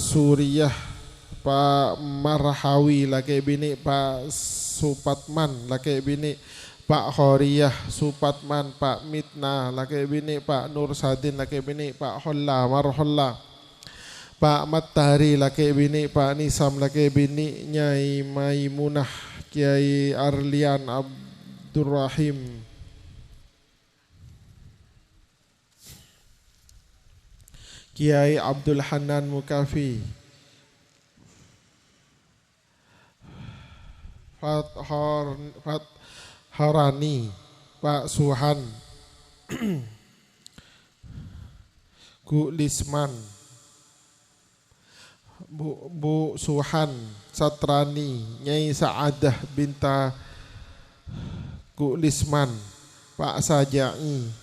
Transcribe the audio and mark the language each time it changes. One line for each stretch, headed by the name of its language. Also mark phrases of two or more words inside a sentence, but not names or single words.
Indonesian: Suriyah Pak Marhawi laki bini Pak Supatman laki bini Pak Khoriyah Supatman Pak Mitna laki bini Pak Nur Sadin laki bini Pak Holla Marholla Pak Matahari laki bini Pak Nisam laki bini Nyai Maimunah Kiai Arlian Abdurrahim Kiai Abdul Hanan Mukafi Harani Pak Suhan Gulisman Bu Suhan Satrani Nyai Saadah Binta Gulisman Pak Sajai